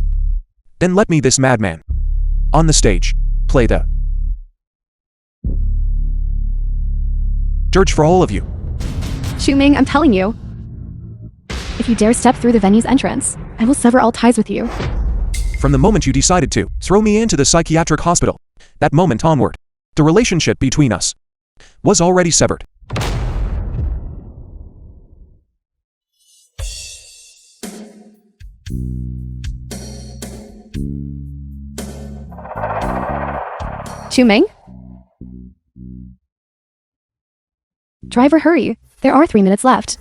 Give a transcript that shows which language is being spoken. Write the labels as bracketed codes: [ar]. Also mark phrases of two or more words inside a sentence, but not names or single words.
[en] Then let me, this madman, on the stage, play the dirge for all of you. Chu Ming, I'm telling you. If you dare step through the venue's entrance, I will sever all ties with you. From the moment you decided to throw me into the psychiatric hospital, that moment onward, the relationship between us was already severed. Chu Ming? Driver, hurry. There are 3 minutes left.